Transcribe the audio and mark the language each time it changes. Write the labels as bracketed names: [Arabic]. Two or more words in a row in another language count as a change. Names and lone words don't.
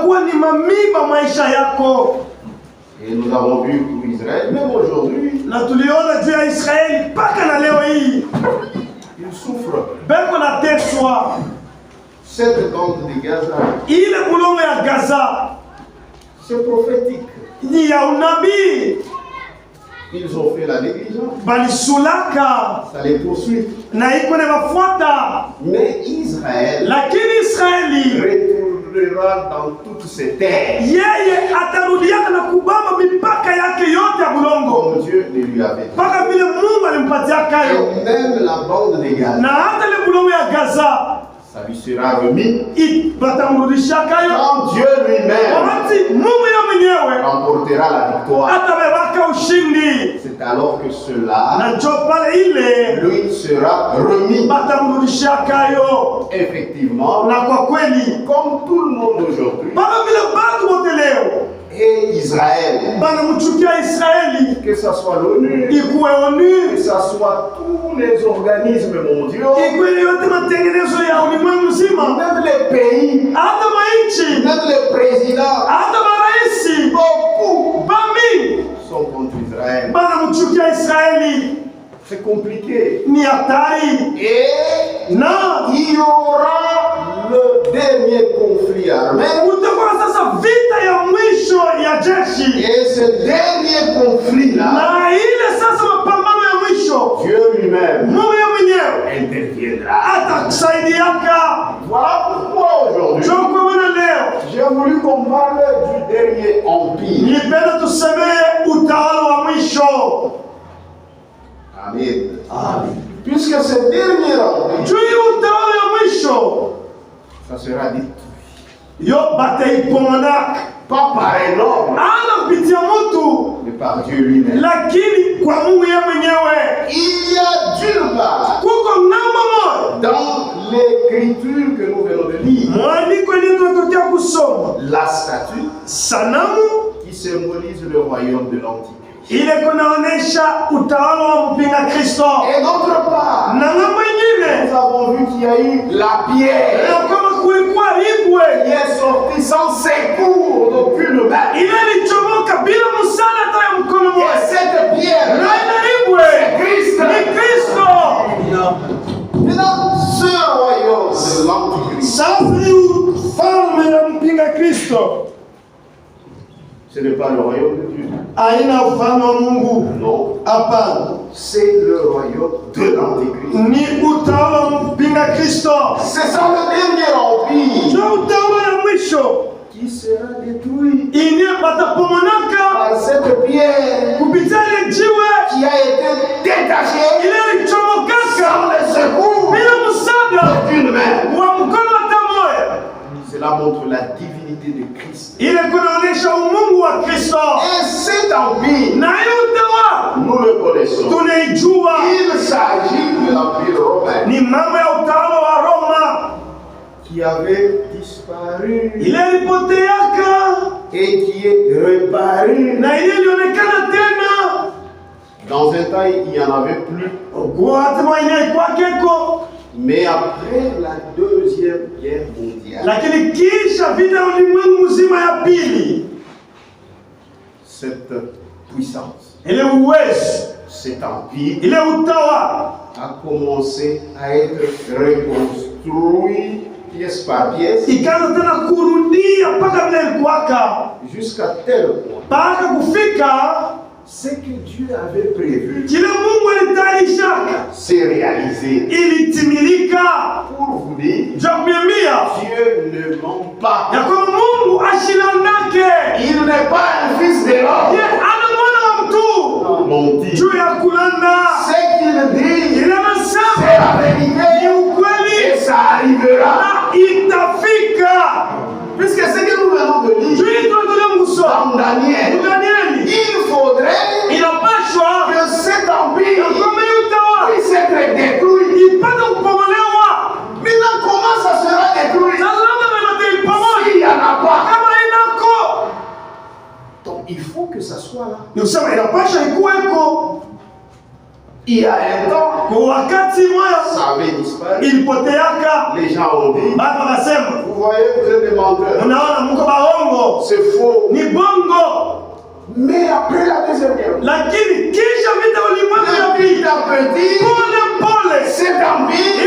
[French] Et nous avons vu pour Israël, même aujourd'hui, ils souffrent. [Swahili] beko nateswa. [French] Cette bande de Gaza, [Swahili] Ile bulongo ya Gaza [French] c'est prophétique. [Swahili] ni ya unabii. [French] Ils ont fait la négligence. [Swahili] Balisulaka [French] Ça les poursuit. [Swahili] na iko na mafuata. [French] Mais Israël [Swahili] Lakini Israeli [French] retournera dans toutes ses terres. [Swahili] yeye atarudiana na kubamba mipaka yake yote ya bulongo [French] Comme Dieu le lui avait dit. [Swahili] mpaka vile Mungu alimpatia kayo. [French] Et même la bande de Gaza, [Swahili] Na hata ile bulongo ya Gaza [French] ça lui sera remis [Swahili] batamrudisha kayo [French] quand Dieu lui-même [Swahili] wakati Mungu ya mwenyewe [French] remportera la victoire. [Swahili] atabebaka ushindi. [French] C'est alors que cela [Swahili] Na njo pale ile [French] lui sera remis. [Swahili] batamrudisha kayo. [French] Effectivement, [Swahili] Na kwa kweli [French] comme tout le monde aujourd'hui, [Swahili] mpaka vile batu wote leo [French] et Israël, [Swahili] banamchukia Israeli, [French] que ce soit l'ONU, [Swahili] ikuwe [French] que ONU, ce soit tous les organismes mondiaux, [Swahili] ikuwe yote matengenezo ya ulimwengu mzima, [French] même les pays, [Swahili] hata mainchi, [French] même les présidents, [Swahili] hata maraisi [French] beaucoup [Swahili] bami [French] sont contre Israël. [Swahili] banamchukia Israeli. [French] C'est compliqué. [Swahili] Ni hatari [French] Et [Swahili] na [French] il y aura le dernier conflit armé. [Swahili] utakuwa sasa vita ya mwisho ya jeshi, [French] Et ce dernier conflit-là, [Swahili] na ile sasa mapambano ya mwisho [French] Dieu lui-même [Swahili] Mungu ya mwenyewe [French] interviendra. [Swahili] atakusaidiaka. [French] Voilà pourquoi aujourd'hui, [Swahili] Ndio kwa maana leo [French] j'ai voulu qu'on parle du dernier empire. [Swahili] nilipenda tusemee utawala wa mwisho. [French] Amen. Puisque ce dernier empire, [Swahili] Juu ya utawala wa mwisho [French] ça sera dit, [Swahili] yo bataiponaka [French] pas par un homme, [Swahili] ana kupitia mtu, [French] mais par Dieu lui-même. [Swahili] lakini kwa Mungu ya mwenyewe. [French] Il y a d'une part, [Swahili] Kuko namba moja [French] dans l'écriture que nous venons de lire, [Swahili] mwandiko ile tunatokea kusoma, [French] la statue [Swahili] sanamu [French] qui symbolise le royaume de l'Antichrist. [Swahili] ile kunaonesha utawala wa mpinga Kristo, [French] Et d'autre part, [Swahili] na ngambo ingine [French] nous avons vu qu'il y a eu la pierre [Swahili] na kama kulikuwa ibwe [French] qui est sortie sans secours d'aucune main. [Swahili] ile ilichomoka bila msaada hata ya mkono [French] Et [Swahili] mmoja, [French] cette pierre, [Swahili] na ile ibwe [French] Christ. [Swahili] ni Kristo. [French] Maintenant, ce royaume de l'Antichrist, [Swahili] Sasa ni ufalme ya mpinga Kristo, [French] ce n'est pas le royaume de Dieu. [Swahili] haina ufalme wa Mungu. [French] Non, [Swahili] Hapana, [French] c'est le royaume de l'Antichrist. [Swahili] ni utawala wa mpinga Kristo, [French] C'est ça le dernier empire [Swahili] ndio utawala ya mwisho [French] qui sera détruit [Swahili] inie batapomonaka [French] par cette pierre [Swahili] kupitia ile jiwe [French] qui a été détachée [Swahili] ile ilichomokaka [French] sans le secours [Swahili] bila msaada [French] d'aucune main. [Swahili] wa mkono hata moja. [French] Cela montre la divinité de Christ. [Swahili] Ile kunaonesha umungu wa Kristo, [French] Et cet empire, [Swahili] na hiyo utawala [French] nous le connaissons. [Swahili] tunaijua, [French] Il s'agit de l'empire romain [Swahili] ni mambo ya utawala wa Roma [French] qui avait disparu [Swahili] ile ilipoteaka [French] et qui est reparu. [Swahili] na ile ilionekana tena [French] Dans un temps, il n'y en avait plus. [Swahili] kwa hatima inaikuwakeko, [French] Mais après la Deuxième Guerre mondiale, [Swahili] lakini kisha vita ya ulimwengu mzima ya pili, [French] cette puissance, [Swahili] ile uwezo, [French] cet empire [Swahili] ile utawala [French] a commencé à être reconstruit pièce par pièce [Swahili] ikaanza tena kurudia mpaka vile ilikuwaka, [French] jusqu'à tel point. [Swahili] mpaka kufika [French] Ce que Dieu avait prévu [Swahili] kile Mungu alitayarishaka [French] s'est réalisé. [Swahili] ilitimilika. [French] Pour vous dire, [Swahili] Ndio kuambia [French] Dieu ne ment pas. [Swahili] ya kwamba Mungu ashilandake, [French] Il n'est pas un fils de [Swahili] ye [French] l'homme. [Swahili] ana mwana wa mtu [French] Mentir. [Swahili] juu ya kulanda. [French] Ce qu'il dit, [Swahili] Ile anasema [French] c'est la [Swahili] ni [French] vérité [Swahili] ukweli [French] et ça arrivera. [Swahili] na itafika. [French] Puisque ce que nous venons de [Swahili] Juu [French] lire [Swahili] hii tunatolea mguso [French] dans Daniel, [Swahili] Danieli, [French] il faudrait [Swahili] inapashwa [French] que cet empire [Swahili] ya kwamba hii utawala [French] puisse être détruit. [Swahili] ipate kupomolewa. [French] Maintenant, comment ça sera détruit [Swahili] Sasa labda wanataipomoa [French] s'il n'y en a pas? [Swahili] kama inako, [French] Donc, il faut que ça soit là. [Swahili] ni kusema inapasha ikuweko. [French] Il y a un temps, [Swahili] Kwa wakati moya [French] ça avait disparu. [Swahili] ilipoteaka, [French] Les gens ont dit, [Swahili] baba wakasema, [French] vous voyez, vous êtes des menteurs. [Swahili] unaona mko baongo, [French] C'est faux. [Swahili] ni bongo. [French] Mais après la deuxième guerre, [Swahili] lakini kisha vita ulimwengu ya pili, [French] petit à petit, [Swahili] pole [French] cet empire,